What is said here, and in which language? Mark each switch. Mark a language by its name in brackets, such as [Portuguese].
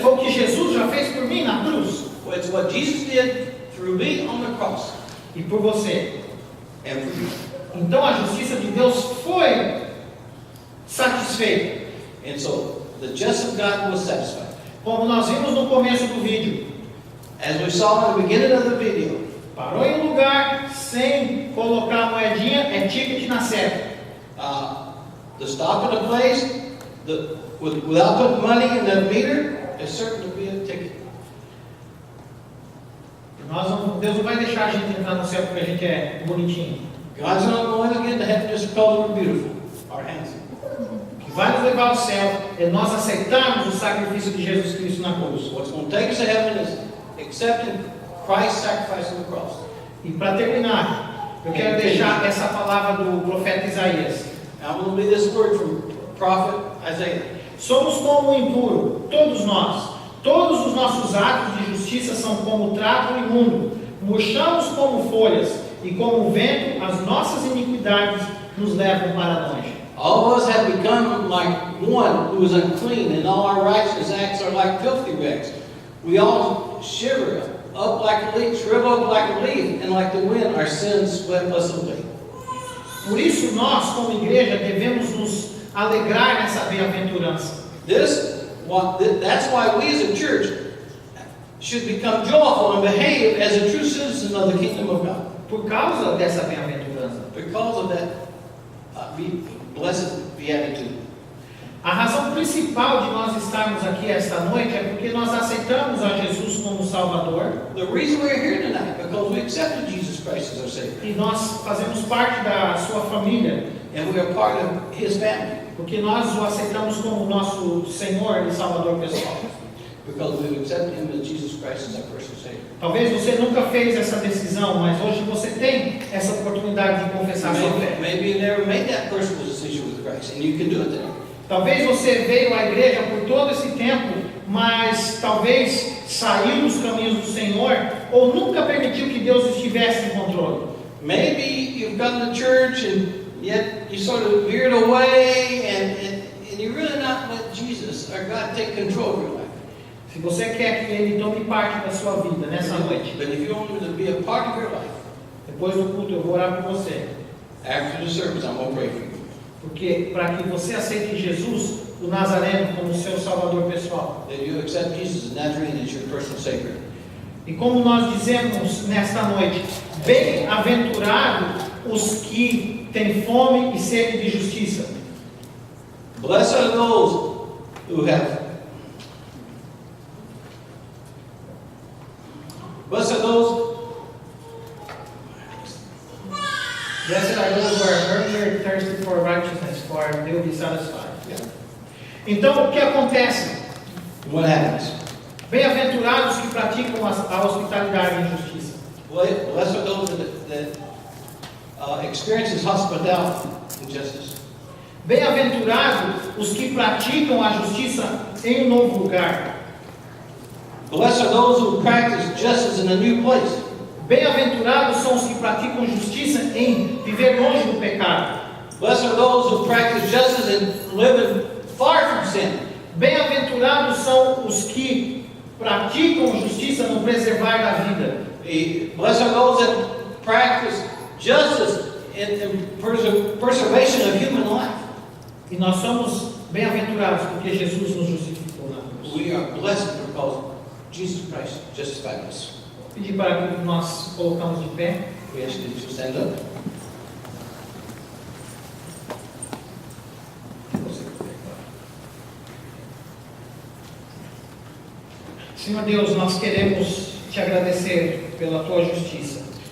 [Portuguese] foi o que Jesus já fez por mim na cruz. [English] Well, it's what Jesus did through me on the cross [Portuguese] E por você. [English] and for you. [Portuguese] Então a justiça de Deus foi satisfeita. [English] And so the justice of God was satisfied. [Portuguese] Como nós vimos no começo do vídeo. [English] As we saw in the beginning of the video, [Portuguese] Parou em um lugar sem colocar a moedinha, é ticket na seta. [English] to stop in a place without putting money in the meter is certain to be a ticket. [Portuguese] Deus não vai deixar a gente entrar no céu porque a gente é bonitinho. [English] God's not going to get to heaven just because we're beautiful or handsome. [Portuguese] O que vai nos levar ao céu é nós aceitarmos o sacrifício de Jesus Cristo na cruz. [English] What's going to take us to heaven is accepting Christ's sacrifice on the cross. [Portuguese] E para terminar, eu quero deixar essa palavra do profeta Isaías. [English] I'm going to read this word from prophet Isaiah. [Portuguese] Somos como o impuro, todos nós. Todos os nossos atos de justiça são como trapo imundo. Murchamos como folhas, e como o vento, as nossas iniquidades nos levam para longe. [English] All of us have become like one who is unclean, and all our righteous acts are like filthy rags. We all shiver up like a leaf, shrivel up like a leaf, and like the wind, our sins swept us away. [Portuguese] Por isso nós, como igreja, devemos nos alegrar nessa bem-aventurança. [English] That's why we as a church should become joyful and behave as a true citizen of the kingdom of God. [Portuguese] Por causa dessa bem-aventurança. [English] Because of that blessed beatitude. [Portuguese] A razão principal de nós estarmos aqui esta noite é porque nós aceitamos a Jesus como Salvador. [English] The reason we're here tonight, because we accepted Jesus Christ as our Savior. [Portuguese] E nós fazemos parte da sua família, [English] And we are part of His family [Portuguese] porque nós o aceitamos como nosso Senhor e Salvador pessoal. [English] because we've accepted Him as Jesus Christ as our personal Savior. [Portuguese] Talvez você nunca fez essa decisão, mas hoje você tem essa oportunidade de confessar sua fé. [English] Maybe you never made that personal decision with Christ, and you can do it today. [Portuguese] Talvez você veio à igreja por todo esse tempo, mas talvez saiu dos caminhos do Senhor ou nunca permitiu que Deus estivesse em controle. [English] Maybe you've come to church and yet you sort of veered away and you really not let Jesus or God take control of your life. [Portuguese] Se você quer que Ele tome parte da sua vida nessa noite, [English] But if you want Him to be a part of your life, [Portuguese] depois do culto eu vou orar por você. [English] after the service, I'm going to pray for you. [Portuguese] Porque para que você aceite Jesus, o Nazareno, como seu Salvador pessoal. [English] That you accept Jesus as Nazarene as your personal Savior. [Portuguese] E como nós dizemos nesta noite, bem-aventurados os que têm fome e sede de justiça. [English] Blessed are those who have. Blessed are those. Blessed are those who are hungry and thirsty for righteousness, for they will be satisfied. Yeah. [Portuguese] Então, o que acontece? [English] What happens? [Portuguese] Bem-aventurados que praticam a hospitalidade e justiça. [English] Blessed are those that experiences hospitality and justice. [Portuguese] Bem-aventurados os que praticam a justiça em um novo lugar. [English] Blessed are those who practice justice in a new place. [Portuguese] Bem-aventurados são os que praticam justiça em viver longe do pecado. [English] Blessed are those who practice justice and live far from sin. [Portuguese] Bem-aventurados são os que praticam justiça no preservar da vida. [English] Blessed are those that practice justice in preservation of human life. [Portuguese] E nós somos bem-aventurados porque Jesus nos justificou na cruz. [English] We are blessed because Jesus Christ justified us. [Portuguese] Vou pedir para que nós colocamos de pé. [English] We ask you to stand up. [Portuguese] Senhor Deus, nós queremos te agradecer pela tua justiça.